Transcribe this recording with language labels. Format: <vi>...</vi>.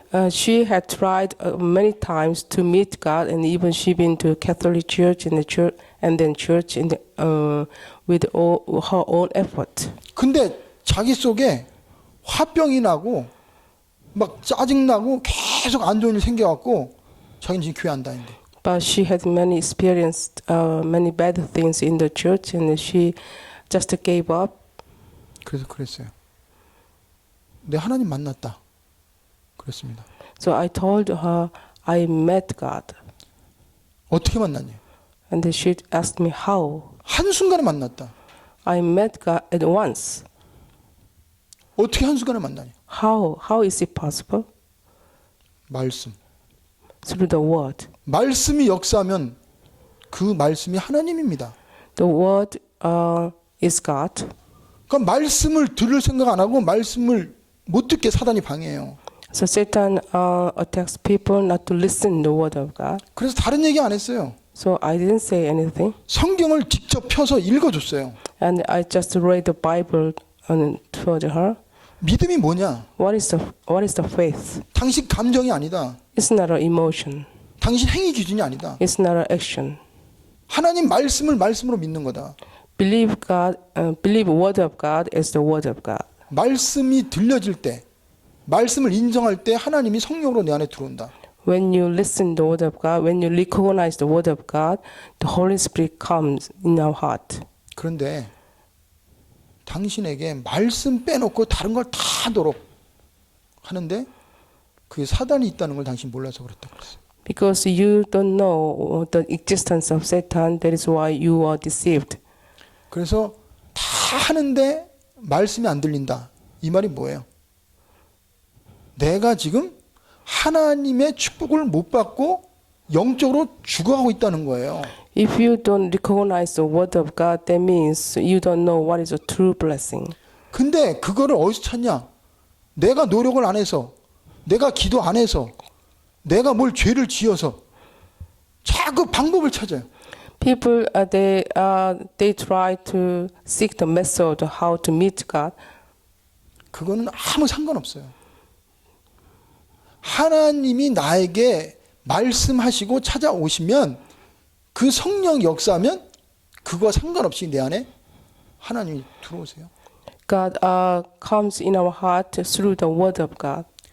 <en>She had tried many times to meet God, and even she been to Catholic church and the church, and then church in the, with all her own effort.</en> <ko>근데 자기 속에 화병이 나고 막 짜증 나고 계속 안 좋은 일 생겨갖고 자기는 지금 교회 안 다닌대.</ko> <en>But she had many experienced many bad things in the church, and she just gave up.</en> <ko>그래서 그랬어요. 내 하나님 만났다. 그랬습니다.</ko> <en>So I told her I met God,</en> <ko>어떻게 만났냐?</ko> <en>and she asked me how.</en> <ko>한순간에 만났다.</ko> <en>I met God at once.</en> <ko>어떻게 한순간에 만나냐?</ko> <en>How is it possible?</en> <ko>말씀.</ko> <en>Through the word.</en> <ko>말씀이 역사하면 그 말씀이 하나님입니다.</ko> <en>The word is God.</en> <ko>그러니까 말씀을 들을 생각 안 하고 말씀을 못 듣게 사단이 방해해요.</ko> <en>So Satan attacks people not to listen the word of God.</en> <ko>그래서 다른 얘기 안 했어요.</ko> <en>So I didn't say anything,</en> <ko>성경을 직접 펴서 읽어줬어요.</ko> <en>and I just read the Bible told her.</en> <ko>믿음이 뭐냐?</ko> <en>What is the faith?</en> <ko>당신 감정이 아니다.</ko> <en>It's not an emotion.</en> <ko>당신 행위 기준이 아니다.</ko> <en>It's not an action.</en> <ko>하나님 말씀을 말씀으로 믿는 거다.</ko> <en>Believe God. Believe word of God is the word of God.</en> <ko>말씀이 들려질 때, 말씀을 인정할 때 하나님이 성령으로 내 안에 들어온다.</ko> <en>When you listen the word of God, when you recognize the word of God, the Holy Spirit comes in our heart.</en> <ko>그런데 당신에게 말씀 빼놓고 다른 걸 다 하도록 하는데 그게 사단이 있다는 걸 당신 몰라서 그랬다고 그랬어요.</ko> <en>Because you don't know the existence of Satan, that is why you are deceived.</en> <ko>그래서 다 하는데 말씀이 안 들린다. 이 말이 뭐예요? 내가 지금 하나님의 축복을 못 받고 영적으로 죽어가고 있다는 거예요.</ko> <en>If you don't recognize the word of God, that means you don't know what is a true blessing.</en> <ko>근데 그거를 어디서 찾냐? 내가 노력을 안 해서, 내가 기도 안 해서, 내가 뭘 죄를 지어서 자꾸 방법을 찾아요.</ko> <en>People they try to seek the method how to meet God.</en> <ko>그거는 아무 상관없어요. 하나님이 나에게 말씀하시고 찾아오시면 그 성령 역사하면 그거와 상관없이 내 안에 하나님이 들어오세요.</ko> <en>God comes in our heart through the word of God.</en>